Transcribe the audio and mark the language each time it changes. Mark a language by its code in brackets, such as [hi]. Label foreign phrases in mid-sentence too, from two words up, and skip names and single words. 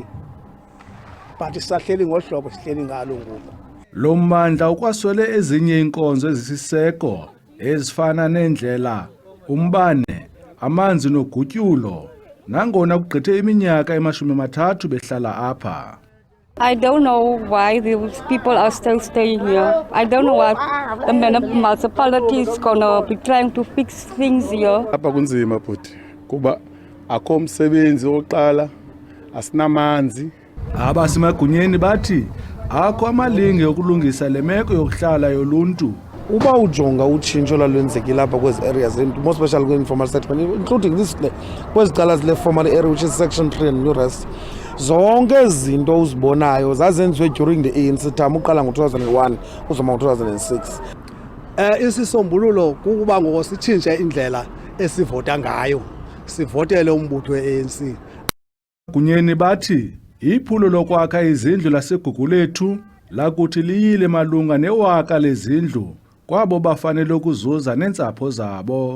[xh] But sisahleli ngohlobo sihleli ngalo ngoku. Lo mmandla ukwaswele ezinye inkonzo ezisiseko ezifana nendlela, umbane, amanzi nogutyulo, nangona kugqithe iminyaka ema-30 behlala apha. [en] I don't know why these people are still staying here. I don't know what the municipality is gonna be trying to fix things here. [xh] Apha kunzima bhuti kuba akho umsebenzi oqala, asinamanzi. Abasemagunyeni bathi akho amalinge okulungisa le meko yokuhlala yoluntu. Uba ujonga utshintsho lwenzekile lapha kwezi areas, [en] more especially [xh] kwi- [en] informal settlement, including this [xh] kwezi cala zile [en] formal area which is section 3 and new rest. [xh] Zonke izinto uzibonayo zazenziwe [en] during the ANC term [xh] uqala ngo-2001 uzoma ngo-2006. Isisombululo kukuba ngoko sitshintshe indlela esivota ngayo, sivotele umbutho we-ANC. Gunyeni bathi iphulo lokwakha izindlu laseGugulethu lakuthi liyile malunga ne1,000 lezindlu kwabo bafanele ukuzuza neentsapho zabo.